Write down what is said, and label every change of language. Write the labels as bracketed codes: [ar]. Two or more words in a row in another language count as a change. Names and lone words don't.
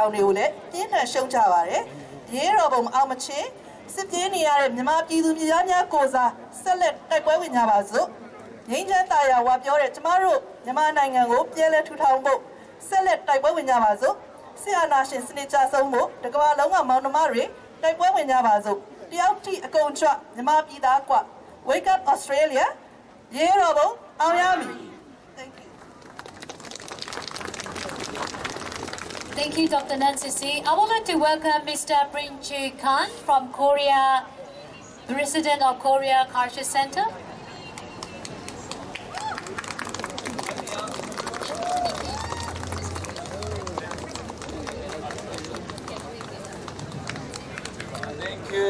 [my] အောင်တွေကိုလည်းပြင်းထန်ရှုံချပါတယ်ရေတော်ပုံအောင်မချင်းစစ်ပြေးနေရတဲ့မြန်မာပြည်သူပြည်သားများကိုစားဆက်လက်တိုက်ပွဲဝင်ကြပါစို့ငြိမ်းချမ်းသာယာဝပြောတဲ့ကျမတို့မြန်မာနိုင်ငံကိုပြည်လဲထူထောင်ဖို့ဆက်လက်တိုက်ပွဲဝင်ကြပါစို့စစ်အာဏာရှင်စနစ်ကြဆုံးဖို့တကမ္ဘာလုံးကမောင်နှမတွေတိုက်ပွဲဝင်ကြပါစို့တယောက်ထိအကုန်ကြွမြန်မာပြည်သားက [en] Wake up Australia [my] ရေတော်ပုံအောင်ရမည် [en] Thank you Thank you, Dr. Nancy C. I would like to welcome Mr. Prin Chu Khan from Korea, President of Korea Culture Center. Thank you.